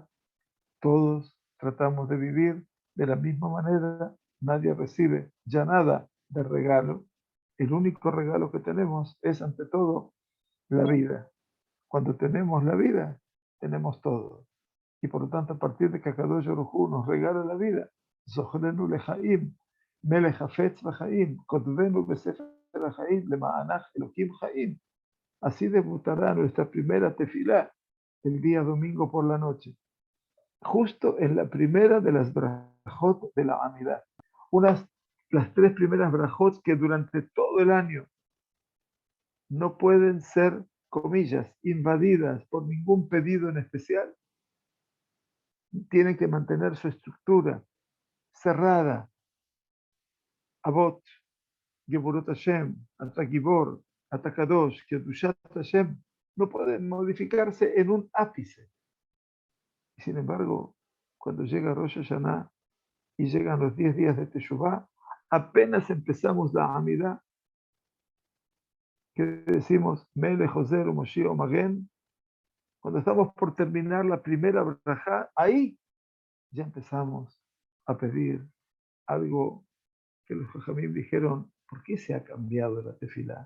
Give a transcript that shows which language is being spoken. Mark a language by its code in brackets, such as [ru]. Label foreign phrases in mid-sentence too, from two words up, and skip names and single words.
[es] Todos tratamos de vivir de la misma manera, nadie recibe ya nada de regalo. El único regalo que tenemos es, ante todo, la vida. Cuando tenemos la vida, tenemos todo. Y por lo tanto, a partir de que Akadosh Baruj Hu nos regala la vida, [he] זכרנו לחיים, מלך חפץ בחיים, כתבנו בספר החיים, למענך אלהים חיים. [es] Así debutará nuestra primera tefilá el día domingo por la noche, justo en la primera de las brajot de la Amidad. Las 3 primeras brajot que durante todo el año no pueden ser, comillas, invadidas por ningún pedido en especial, tienen que mantener su estructura cerrada. [he] אבות, גבורות השם, אתה גיבור, אתה קדוש, קדושת השם, [es] no pueden modificarse en un ápice. Y sin embargo, cuando llega Rosh Hashanah y llegan los 10 días de Teshuvah, apenas empezamos la Amida, que decimos [he] מלך עוזר ומושיע ומגן, [es] cuando estamos por terminar la primera brajá, ahí ya empezamos a pedir algo que los Jajamim dijeron: ¿por qué se ha cambiado la tefilá?